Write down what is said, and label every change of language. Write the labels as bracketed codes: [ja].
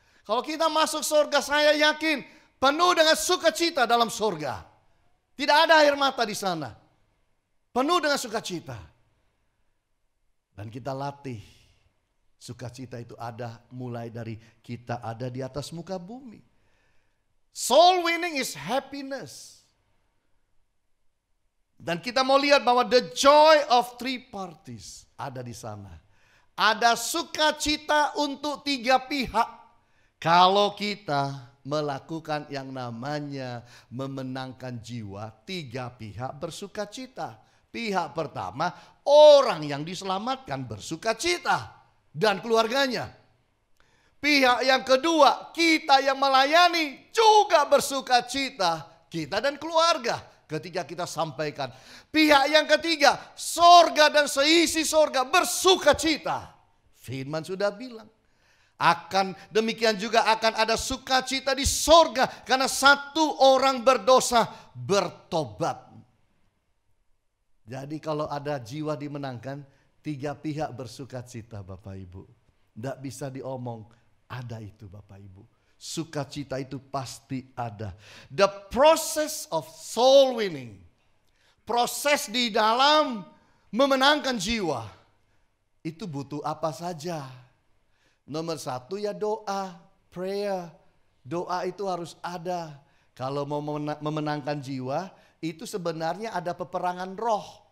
[id] Kalau kita masuk surga, saya yakin penuh dengan sukacita dalam surga. Tidak ada air mata di sana. Penuh dengan sukacita. Dan kita latih. Sukacita itu ada mulai dari kita ada di atas muka bumi. [en] Soul winning is happiness. [id] Dan kita mau lihat bahwa [en] the joy of three parties [id] ada di sana. Ada sukacita untuk tiga pihak. Kalau kita melakukan yang namanya memenangkan jiwa, tiga pihak bersukacita. Pihak pertama, orang yang diselamatkan bersukacita dan keluarganya. Pihak yang kedua, kita yang melayani juga bersukacita, kita dan keluarga ketika kita sampaikan. Pihak yang ketiga, sorga dan seisi sorga bersukacita. Firman sudah bilang, akan demikian juga akan ada sukacita di sorga karena satu orang berdosa bertobat. Jadi kalau ada jiwa dimenangkan, tiga pihak bersukacita Bapak Ibu. Tidak bisa diomong, ada itu Bapak Ibu. Sukacita itu pasti ada. [en] The process of soul winning. [id] Proses di dalam memenangkan jiwa. Itu butuh apa saja. Nomor satu ya doa, prayer. Doa itu harus ada. Kalau mau memenangkan jiwa, itu sebenarnya ada peperangan roh.